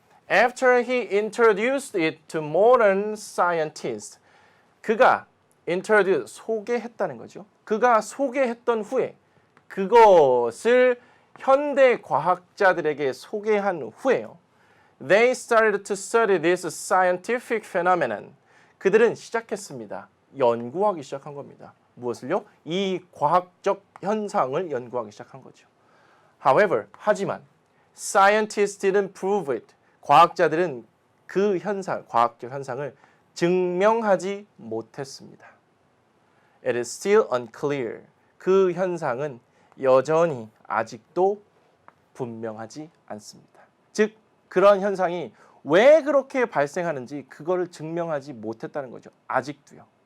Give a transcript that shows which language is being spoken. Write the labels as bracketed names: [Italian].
[English] After he introduced it to modern scientists, [Korean] 그가 소개했다는 거죠. 그가 소개했던 후에 그것을 현대 과학자들에게 소개한 후에요. [English] They started to study this scientific phenomenon. [Korean] 그들은 시작했습니다. 연구하기 시작한 겁니다. 무엇을요? 이 과학적 현상을 연구하기 시작한 거죠. [English] However, [Korean] 하지만 [English] scientists didn't prove it. [Korean] 과학자들은 그 현상, 과학적 현상을 증명하지 못했습니다. [English] It is still unclear. [Korean] 그 현상은 여전히 아직도 분명하지 않습니다. 즉, 그런 현상이 왜 그렇게 발생하는지 그거를 증명하지 못했다는 거죠. 아직도요.